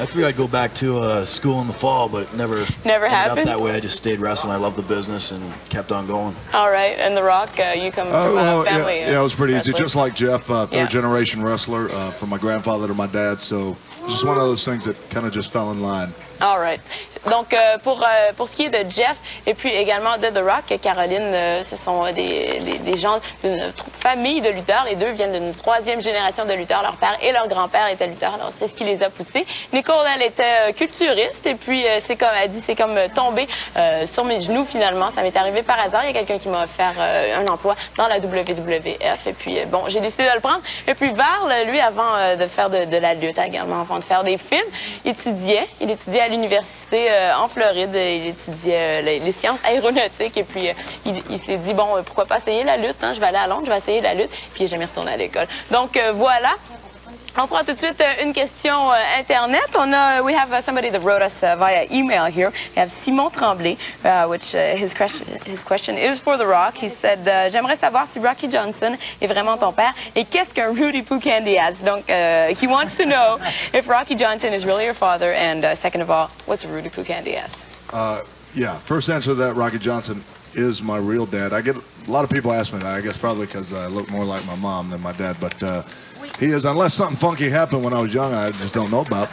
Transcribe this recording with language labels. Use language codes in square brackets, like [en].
[en] I figured I'd go back to school in the fall, but it never happened. Up that way. I just stayed wrestling. I loved the business and kept on going. All right. And The Rock, you come from a family. Yeah, it was pretty easy. wrestler. Just like Jeff, third generation wrestler, from my grandfather to my dad. So just one of those things that kind of just fell in line. All right. [fr] Donc, pour ce qui est de Jeff et puis également de The Rock, Caroline, ce sont des gens d'une famille de lutteurs. Les deux viennent d'une 3e génération de lutteurs. Leur père et leur grand-père étaient lutteurs, alors c'est ce qui les a poussés. Nicole, elle était culturiste et puis c'est comme elle dit, c'est comme tomber sur mes genoux finalement. Ça m'est arrivé par hasard. Il y a quelqu'un qui m'a offert un emploi dans la WWF et puis bon, j'ai décidé de le prendre. Et puis Varl, lui, avant de faire de la lutte également, avant de faire des films, il étudiait à l'université en Floride. Il étudiait les sciences aéronautiques et puis il s'est dit, bon, pourquoi pas essayer la lutte, hein? Je vais aller à Londres, je vais essayer la lutte, puis il n'est jamais retourné à l'école. Donc, voilà. On prend tout de suite une question Internet. [en] We have somebody that wrote us via email here. We have Simon Tremblay, which his question is for The Rock. He said, [fr] j'aimerais savoir si Rocky Johnson est vraiment ton père et qu'est-ce qu'un Rudy Poo Candy ass? Donc, [en] he wants to know if Rocky Johnson is really your father and second of all, what's a Rudy Poo Candy ass? Yeah, first answer to that, Rocky Johnson is my real dad. I get a lot of people ask me that. I guess probably because I look more like my mom than my dad, but he is, unless something funky happened when I was young, I just don't know about.